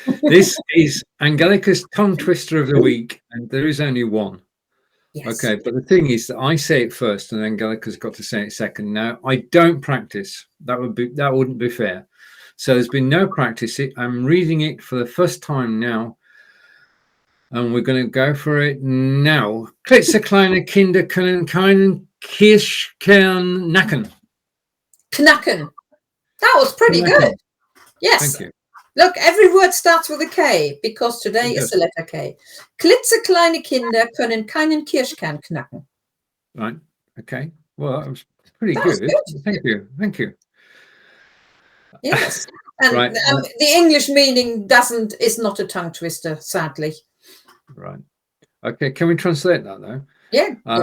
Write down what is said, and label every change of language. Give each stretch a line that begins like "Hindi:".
English: This is Angelika's tongue twister of the week, and there is only one. Yes. Okay, but the thing is that I say it first and Angelika's got to say it second. Now, I don't practice. That wouldn't be fair. So there's been no practice. I'm reading it for the first time now. And we're going to go for it now.
German: Klitzekleine Kinder, können, keinen, Kirschkern, knacken.
English: That was pretty good. Yes. Thank you. Look, every word starts with a K, because today is the letter K.
German: Klitzekleine Kinder können keinen Kirschkern knacken.
English: Right. Okay. Well, that was pretty good. Thank you. Yes. And right. The English meaning is not a tongue twister, sadly. Right. Okay. Can we translate that though? Yeah.